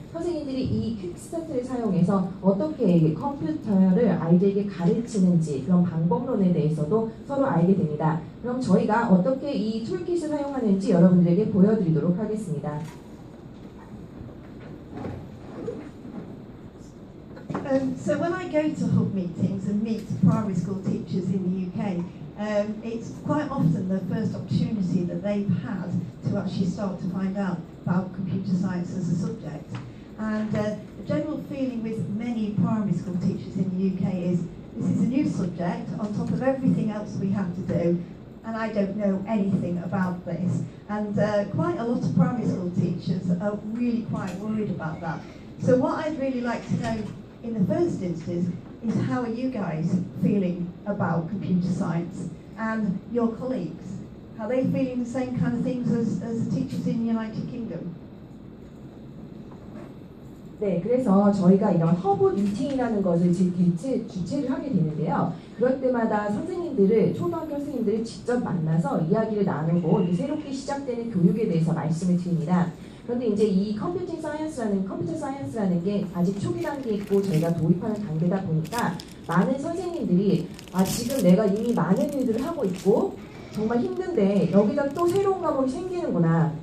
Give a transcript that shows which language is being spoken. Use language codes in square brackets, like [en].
[ko] 선생님들이 이 퀵스타트를 사용해서 어떻게 컴퓨터를 아이들에게 가르치는지 그런 방법론에 대해서도 서로 알게 됩니다. 그럼 저희가 어떻게 이 툴킷을 사용하는지 여러분들에게 보여드리도록 하겠습니다. [en] So when I go to hub meetings and meet primary school teachers in the UK, it's quite often the first opportunity that they've had to actually start to find out about computer science as a subject. And the general feeling with many primary school teachers in the UK is this is a new subject on top of everything else we have to do, and I don't know anything about this. And quite a lot of primary school teachers are really quite worried about that. So what I'd really like to know in the first instance is how are you guys feeling about computer science and your colleagues? Are they feeling the same kind of things as the teachers in the United Kingdom? [ko] 네, 그래서 저희가 이런 허브 미팅이라는 것을 주최를 하게 되는데요. 그럴 때마다 선생님들을, 초등학교 선생님들을 직접 만나서 이야기를 나누고 이 새롭게 시작되는 교육에 대해서 말씀을 드립니다. 그런데 이제 이 컴퓨터 사이언스라는 게 아직 초기 단계에 있고 저희가 도입하는 단계다 보니까 많은 선생님들이 지금 내가 이미 많은 일들을 하고 있고 정말 힘든데 여기다 또 새로운 과목이 생기는구나.